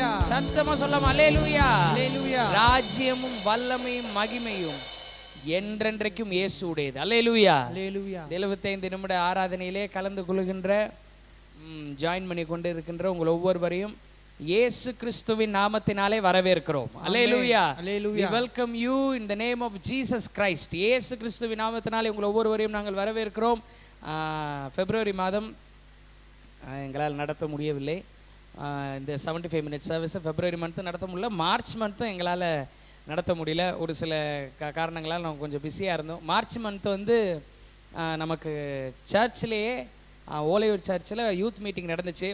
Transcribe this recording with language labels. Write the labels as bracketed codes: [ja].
[ta] சத்தமா சொல்லலாம் அல்லேலூயா. ராஜ்யமும் வல்லமையும் மகிமையும் என்றென்றைக்கும் இயேசு உடையது. அல்லேலூயா. அல்லேலூயா. 75 நிமிட ஆராதனையிலே கலந்து கொள்கின்ற ஜாயின் பண்ணி கொண்டு இருக்கின்ற உங்கள் ஒவ்வொருவரையும் இயேசு கிறிஸ்துவின் நாமத்தினாலே வரவேற்கிறோம். அல்லேலூயா. அல்லேலூயா. [en] We welcome you in the name of Jesus Christ. [ta] இயேசு கிறிஸ்துவின் நாமத்தினாலே உங்கள் ஒவ்வொருவரையும் நாங்கள் வரவேற்கிறோம். பிப்ரவரி மாதம் எங்களால் நடத்த முடியவில்லை. இந்த 75 மினிட் சர்வீஸை பிப்ரவரி மந்த்து நடத்த முடியல. மார்ச் மந்த்தும் எங்களால் நடத்த முடியல. ஒரு சில காரணங்களால் நாங்கள் கொஞ்சம் பிஸியாக இருந்தோம். மார்ச் மந்த்து வந்து நமக்கு சர்ச்சிலேயே ஓலையூர் சர்ச்சில் யூத் மீட்டிங் நடந்துச்சு.